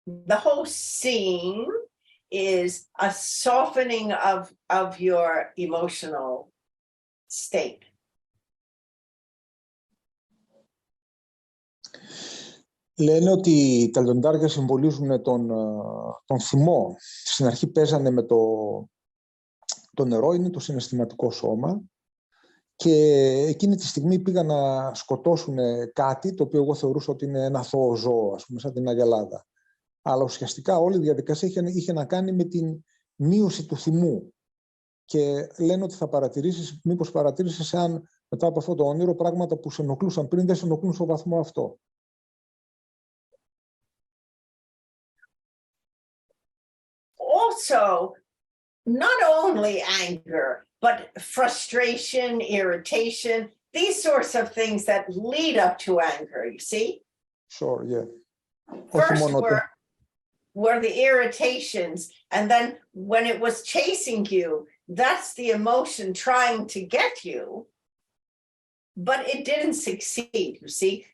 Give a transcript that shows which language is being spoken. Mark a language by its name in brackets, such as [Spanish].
[English] The whole scene is a softening of your emotional state. [Greek] Λένε ότι τα λιοντάρια συμβολίζουν τον θυμό. Στην αρχή παίζανε με το νερό, είναι το συναισθηματικό σώμα, και εκείνη τη στιγμή πήγαν να σκοτώσουν κάτι το οποίο εγώ θεωρούσα ότι είναι ένα αθώο ζώο, ας πούμε, σαν την αγελάδα. Αλλά ουσιαστικά όλη η διαδικασία είχε να κάνει με την μείωση του θυμού. Και λένε ότι θα παρατηρήσεις, μήπως παρατήρησες αν μετά από αυτό το όνειρο πράγματα που σε ενοχλούσαν πριν δεν σε ενοχλούν στο βαθμό αυτό. [English] Also, not only anger, but frustration, irritation, these sorts of things that lead up to anger, you see? Sure, yeah. First were the irritations, and then when it was chasing you, that's the emotion trying to get you, but it didn't succeed, you see?